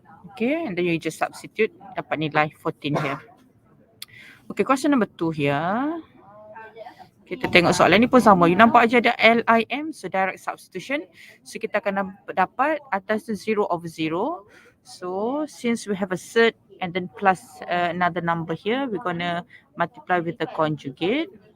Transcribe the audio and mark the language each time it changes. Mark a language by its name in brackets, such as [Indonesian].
[English] Okay, and then you just substitute, [Malay] dapat nilai [English] 14 here. Okay, question number 2 here. [Malay] Kita tengok soalan ni pun sama. You nampak aja ada LIM, [English] so direct substitution. [Malay] So kita akan dapat atas tu 0 over 0. [English] So since we have a cert and then plus another number here, we're gonna multiply with the conjugate.